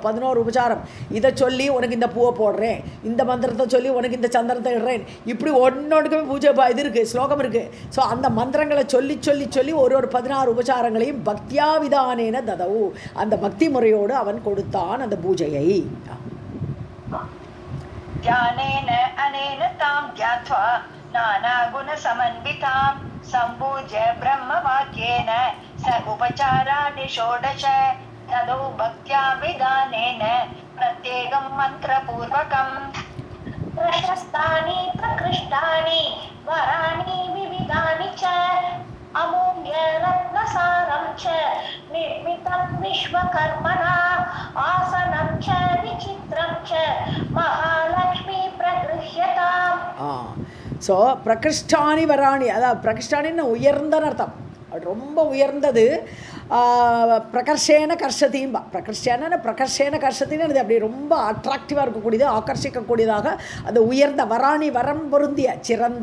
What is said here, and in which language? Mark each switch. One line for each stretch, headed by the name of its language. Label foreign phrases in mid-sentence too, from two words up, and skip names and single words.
Tamil: 11 உபசாரம், இதை சொல்லி உனக்கு இந்த பூவை போடுறேன், இந்த மந்திரத்தை சொல்லி உனக்கு இந்த சந்திரத்தை இடுறேன், இப்படி ஒன்னொன்றுக்குமே பூஜை இது இருக்குது, ஸ்லோகம் இருக்குது. ஸோ அந்த மந்திரங்களை சொல்லி சொல்லி சொல்லி ஒரு 16 உபசாரங்களையும் பக்தியா
Sanskrit: विधानेन तदौ,
Tamil: அந்த பக்தி முறையோடு அவன் கொடுத்தான் அந்த பூஜையை.
Sanskrit: ध्यानेन अनेन तां ध्यात्वा नानागुणसमन्वितां सम्पूज्य ब्रह्मवाक्येन स उपचाराणि षोडश तदौ भक्त्या विधानेन प्रत्येकं मन्त्रपूर्वकम्। प्रशस्तानि प्रकृष्टानि वराणि विविधानि च अमूल्य रत्नसारं च निर्मितं विश्वकर्मणा आसनं च विचित्रं च महालक्ष्मी प्रगृह्यताम्।
Tamil: ஸோ
Sanskrit: प्रकृष्टानि वराणि,
Tamil: அதாவது பிரகிருஷ்டானின்னு உயர்ந்தன்னு அர்த்தம், ரொம்ப உயர்ந்தது. பிரகர்ஷேன கர்ஷத்தின்பா, பிரகர்ஷேன கர்ஷத்தின்னு அது அப்படி ரொம்ப அட்ராக்டிவாக இருக்கக்கூடியது, ஆக்கர்ஷிக்கக்கூடியதாக அந்த உயர்ந்த. வராணி வரம் பொருந்திய சிறந்த.